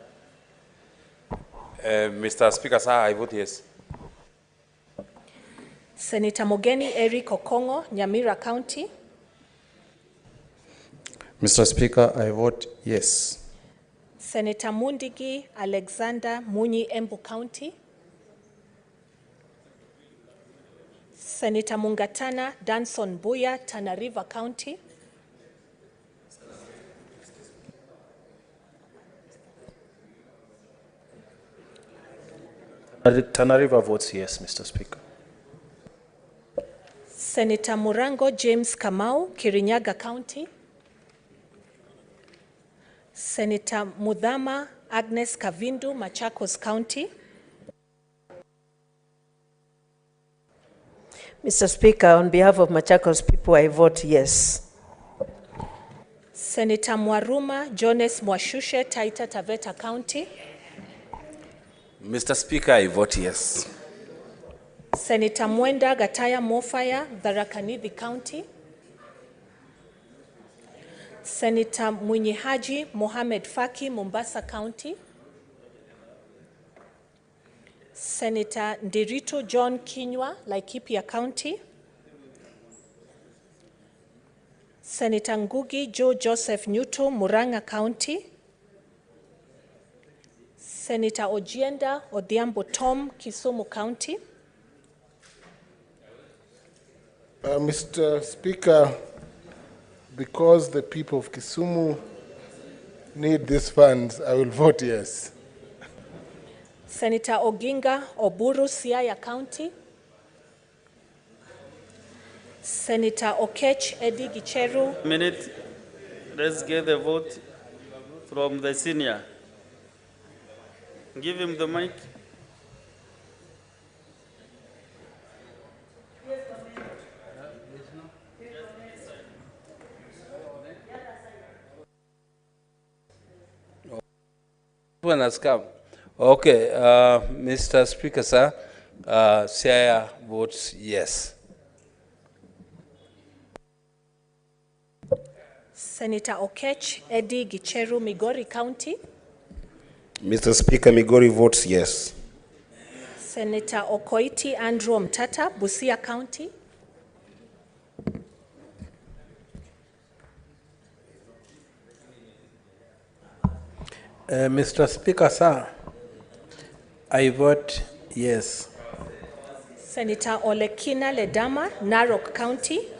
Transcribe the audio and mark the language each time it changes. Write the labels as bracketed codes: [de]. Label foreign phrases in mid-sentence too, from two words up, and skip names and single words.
[en] Mr. Speaker, sir, I vote yes. Senator Mogeni Eric Okongo, Nyamira County. Mr. Speaker, I vote yes. Senator Mundigi Alexander, Munyi, Embu County. Senator Mungatana Danson Buya, Tana River County. Tana River votes yes, Mr. Speaker. Senator Murango James Kamau, Kirinyaga County. Senator Mudhama Agnes Kavindu, Machakos County. Mr. Speaker, on behalf of Machakos people, I vote yes. Senator Mwaruma Jones Mwashushe, Taita Taveta County. Mr. Speaker, I vote yes. Senator Mwenda Gataya Mofaya, Tharaka-Nithi County. Senator Mwinyi Haji Mohamed Faki, Mombasa County. Senator Ndiritu John Kinywa, Laikipia County. Senator Ngugi Joe Joseph Nyuto, Murang'a County. Senator Ojienda Odhiambo Tom, Kisumu County. Mr. Speaker, because the people of Kisumu need these funds, I will vote yes. Senator Oginga Oburu, Siaya County. Senator Okech Eddie Gicheru. Let's get the vote from the senior. Give him the mic. One has come. Okay, Mr. Speaker, sir, Siaya votes yes. Senator Okech Eddie Gicheru, Migori County. Mr. Speaker, Migori votes yes. Senator Okoiti Andrew Mtata, Busia County. Mr. Speaker, sir, I vote yes. Senator Olekina Ledama, Narok County.